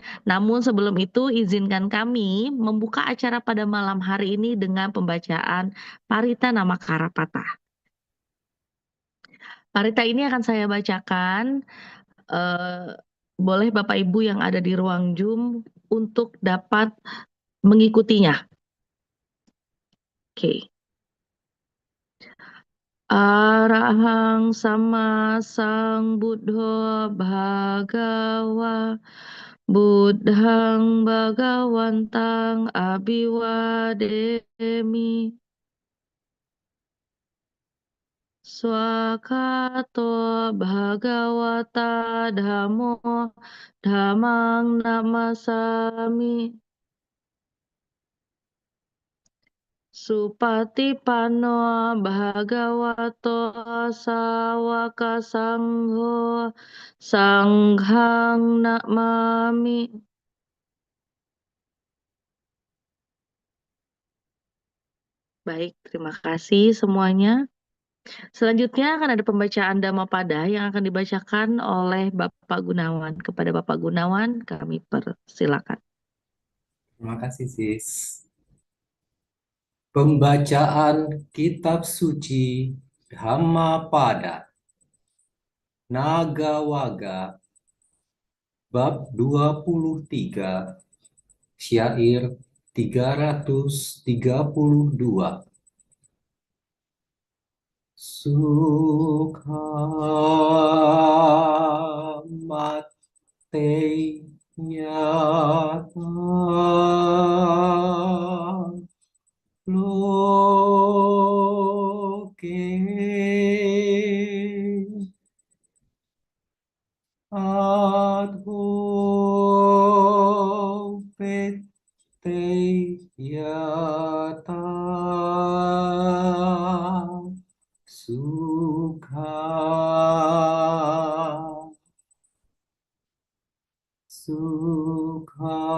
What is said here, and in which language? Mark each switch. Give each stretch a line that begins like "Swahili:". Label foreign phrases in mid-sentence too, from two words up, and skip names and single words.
Indonesian: Namun sebelum itu izinkan kami membuka acara pada malam hari ini dengan pembacaan Parita Nama Karapata. Parita ini akan saya bacakan, eee, boleh Bapak Ibu yang ada di ruang Zoom untuk dapat mengikutinya. Oke.
Pali: Arahang sama Sambuddho Bhagawa Buddhang Bhagawantang Abhiwademi Swakato Bhagawata Dhammo Dhammang Namasami Supatipanno Bhagavato Sawaka Sangho Sanghang Namami.
Indonesian: Baik, terima kasih semuanya. Selanjutnya akan ada pembacaan Dhammapada yang akan dibacakan oleh Bapak Gunawan. Kepada Bapak Gunawan, kami persilakan. Terima kasih, Sis. Pembacaan Kitab Suci Dhammapada Nagawaga Bab 23 Syair 332
Pali: Sukha mate nyata loke adho pete yata sukha sukha